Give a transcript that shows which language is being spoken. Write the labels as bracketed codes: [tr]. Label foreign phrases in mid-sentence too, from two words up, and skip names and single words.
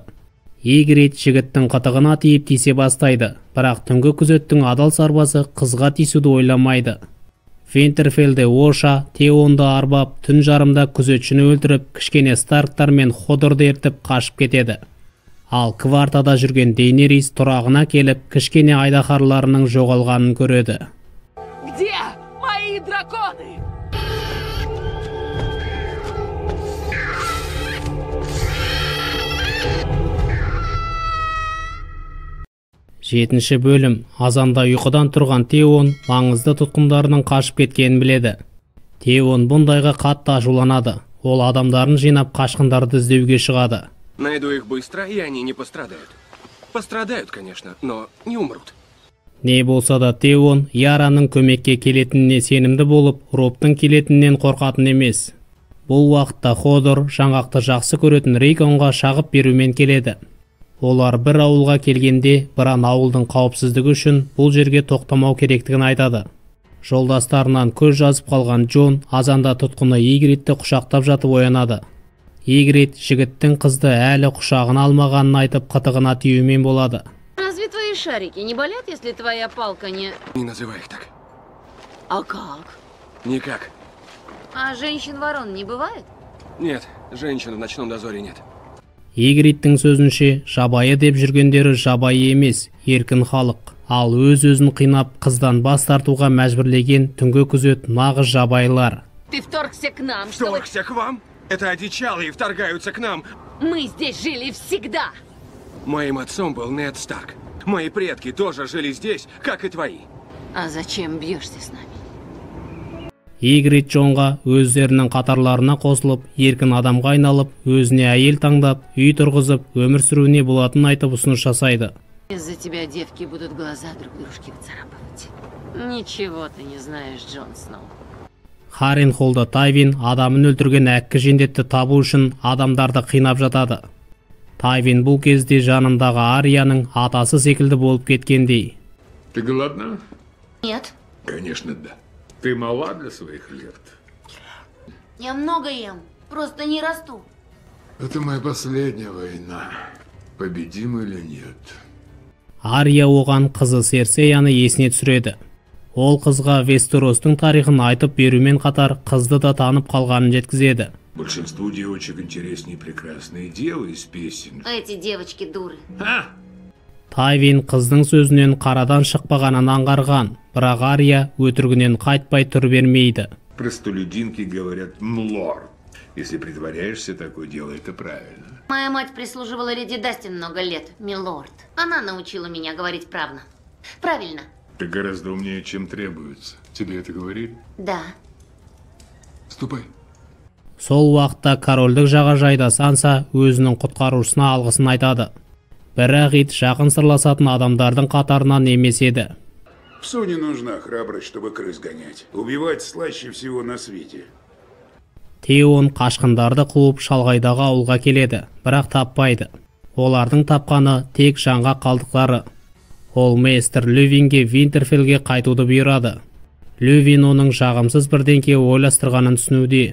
[kk] Игрид жігіттің қытығына тиіп тисе бастайды, бірақ түнгі күзеттің адал сарбазы қызға тисуді ойламайды. Винтерфеллде Оша Теонды арбап, түн жарымда күзетшіні өлтіріп, кішкене Старктар мен Ходорды ертіп қашып кетеді. Ал квартада жүрген Дейнерис тұрағына келіп, кішкене айдаһарларының жоғалғанын көреді. [ru] Где мои драконы? [kk] Жетінші бөлім. Азанда ұйқыдан тұрған Теон маңызды тұтқындарының қашып кеткенін біледі. Теон бұндайға қатты ашуланады. Ол адамдарын жинап қашқындарды іздеуге шығады. [ru] Найду их быстро, и они не пострадают. Пострадают, конечно, но не умрут. [kk] Не болса да Теон Яраның көмекке келетініне сенімді болып, Робтың келетінінен қорқатын емес. Бұл уақытта Ходор жаңғақты жақсы көретін Рейконға шағып берумен келеді. Олар бір ауылға келгенде, біран ауылдың қауіпсіздігі үшін бұл жерге тоқтамау керектігін айтады. Жолдастарынан көз жазып қалған Джон азанда тұтқыны Игридті құшақтап жатып оянады. Игрид жігіттің қызды әлі құшағына алмағанын айтып қытығына тиюмен болады. [ru] Разве твои шарики не болят, если твоя палка не... Не называй их так. А как? Никак. А женщин-ворон не бывает? Нет, женщин в ночном дозоре нет. [kk] Игридтің сөзінше, жабайы деп жүргендері жабайы емес, еркін халық. Ал өз-өзін қинап, қыздан бас тартуға мәжбүрлеген түнгі күзет нағыз жабайылар. [ru] Ты вторгся к нам, чтобы... Вторгся к вам? Это одичалые вторгаются к нам. Мы здесь жили всегда. Моим отцом был Нед Старк. Мои предки тоже жили здесь, как и твои. А зачем бьешься с нами? [kk] Игрид Джонға өздерінің қатарларына қосылып, еркін адамға айналып, өзіне әйел таңдап, үй тұрғызып, өмір сүруіне болатын айтып ұсыныс жасайды. [ru] Из-за тебя девки будут глаза друг дружке выцарапывать. Ничего ты не знаешь, Джон Сноу. [kk] Харенхолда Тайвин адамын өлтірген әккі жендетті табу үшін адамдарды қинап жатады. Тайвин бұл кезде жанындағы Арияның атасы секілді болып кеткендей. [ru] Ты голодна? Нет. Конечно, да. Ты мала для своих лет. Я много ем, просто не расту. Это моя последняя война. Победим или нет? [kk] Ария оған қызы Серсеяны есіне түсіреді. Ол қызға Вестеростың тарихын айтып берумен қатар қызды да танып қалғанын жеткізеді. [ru] Большинству девочек интереснее прекрасные девы из песен. Эти девочки дуры. [kk] Тайвин қыздың сөзінен қарадан шықпағанын аңғарған, бірақ Ария өтірігінен қайтпай тұр бермейді. [ru] Простолюдинки говорят «млорд». Если притворяешься, такое дело, это правильно. Моя мать прислуживала леди Дастин много лет, милорд. Она научила меня говорить правильно. Правильно. Ты гораздо умнее, чем требуется. Тебе это говорит? Да. Ступай. [kk] Сол уақытта корольдік жағажайда Санса өзінің құтқарушысына алғысын айтады. Бірақ ит жақын сырласатын адамдардың қатарынан емес еді. [ru] Псу не нужна храбрость, чтобы крыс гонять. Убивать слаще всего на свете. [kk] Теон қашқындарды қуып шалғайдағы ауылға келеді, бірақ таппайды. Олардың тапқаны тек жанға қалдықтары. Ол мейстер Лювинге Винтерфеллге қайтуды бұйырады. Лювин оның жағымсыз бірдеңке ойластырғанын түсінуде.